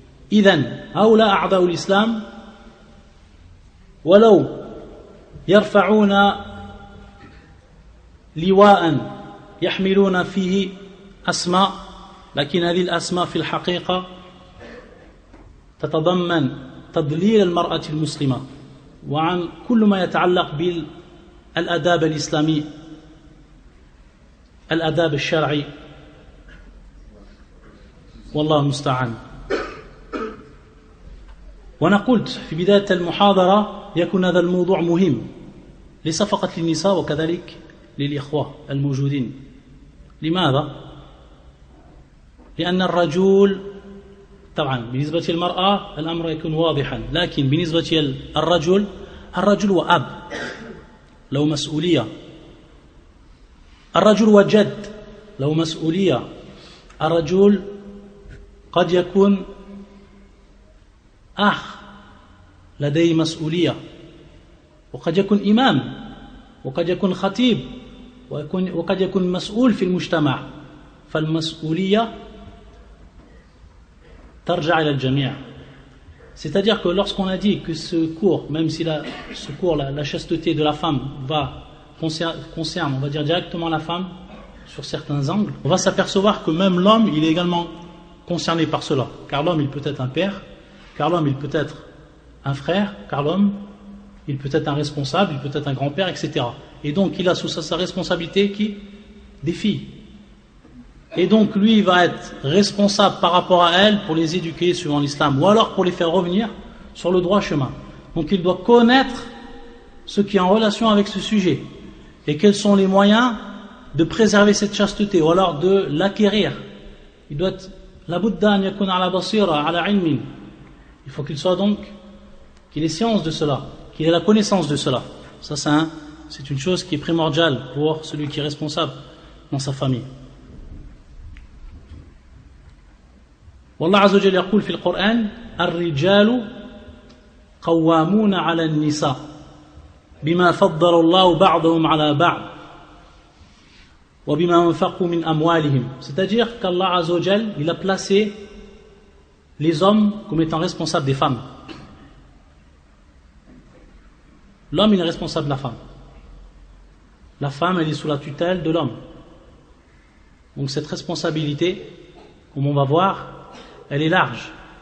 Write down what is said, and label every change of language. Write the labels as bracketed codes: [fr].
[ar] Idhan, haoula a'da'u l'islam, walau yarfa'una liwa'an yahmiluna fihi asma, lakin hadhihi al-asma fi al-haqiqa تتضمن تضليل المرأة المسلمة وعن كل ما يتعلق الأداب الإسلامي الأداب الشرعي والله المستعان. وأنا قلت في بداية المحاضرة يكون هذا الموضوع مهم ليس فقط للنساء وكذلك للإخوة الموجودين. لماذا؟ لأن الرجل طبعا بالنسبة للمرأة الأمر يكون واضحا، لكن بالنسبة للرجل الرجل وأب له مسؤولية، الرجل وجد له مسؤولية، الرجل قد يكون أخ لديه مسؤولية، وقد يكون إمام، وقد يكون خطيب، وقد يكون مسؤول في المجتمع. فالمسؤولية ترجع إلى الجميع. [fr] C'est-à-dire que lorsqu'on a dit que ce cours, même si ce cours, la chasteté de la femme concerne, on va dire directement la femme sur certains angles, on va s'apercevoir que même l'homme, il est également concerné par cela. Car l'homme, il peut être un père, car l'homme, il peut être un frère, car l'homme, il peut être un responsable, il peut être un grand-père, etc. Et donc, il a sous sa responsabilité des filles. Et donc, lui, il va être responsable par rapport à elles pour les éduquer suivant l'islam, ou alors pour les faire revenir sur le droit chemin. Donc, il doit connaître ce qui est en relation avec ce sujet, et quels sont les moyens de préserver cette chasteté, ou alors de l'acquérir. Il doit être, [ar] la budda an yakuna ala basira, ala ilmin. [fr] Il faut qu'il soit donc, qu'il ait science de cela, qu'il ait la connaissance de cela. Ça, c'est une chose qui est primordiale pour celui qui est responsable dans sa famille. [ar] والله عز وجل يقول في القرآن الرجال قوامون على النساء بما فضل الله بعضهم على بعض وبما أنفقوا من أموالهم. [fr] C'est-à-dire qu'Allah عز وجل il a placé les hommes comme étant responsables des femmes. L'homme il est responsable de la femme. La femme elle est sous la tutelle de l'homme. Donc cette responsabilité, comme on va voir, elle est large.